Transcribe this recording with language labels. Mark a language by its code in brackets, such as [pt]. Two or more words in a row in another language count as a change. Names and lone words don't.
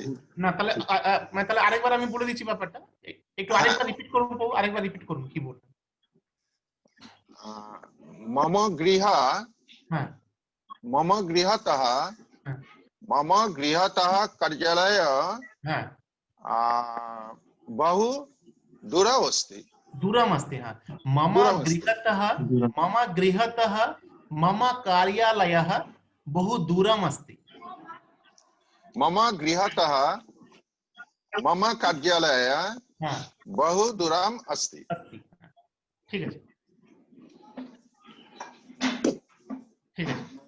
[bn] না, তাহলে তাহলে আরেকবার আমি বলে দিচ্ছি ব্যাপারটা, একটু আরেকবার রিপিট করুন, আরেকবার রিপিট করুন কি বলবেন। [sa] মম গৃহ, হ্যাঁ, মম গৃহতঃ, মম গৃহতঃ কার্যালয় হ্যাঁ, বহু দূরম अस्ति। दूरम अस्ति, हाँ। मम दूरम अस्ति। गृहतः मम कार्यालयः बहु दूरम अस्ति। मम गृहतः मम कार्यालय हाँ, बहु दूरम अस्ति। [bn] ঠিক আছে, ঠিক আছে।